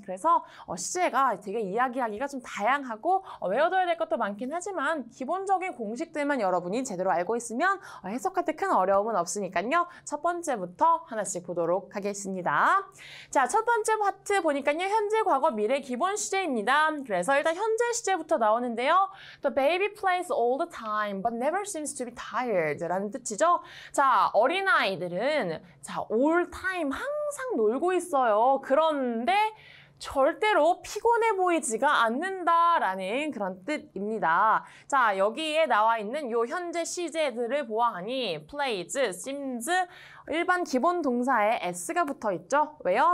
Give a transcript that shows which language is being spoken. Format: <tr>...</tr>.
<ko>그래서 시제가 되게 이야기하기가 좀 다양하고 외워둬야 될 것도 많긴 하지만 기본적인 공식들만 여러분이 제대로 알고 있으면 해석할 때 큰 어려움은 없으니까요. 첫 번째부터 하나씩 보도록 하겠습니다. 자, 첫 번째 파트 보니까요. 현재, 과거, 미래 기본 시제입니다. 그래서 일단 현재 시제부터 나오는데요.</ko> <en>The baby plays all the time but never seems to be tired</en> <ko>라는 뜻이죠. 자, 어린아이들은</ko> <en>all time</en> <ko>항상 놀고 있어요. 그런데 절대로 피곤해 보이지가 않는다라는 그런 뜻입니다. 자, 여기에 나와 있는 요 현재 시제들을 보아하니 plays, seems, 일반 기본 동사에 s가 붙어 있죠. 왜요?</ko>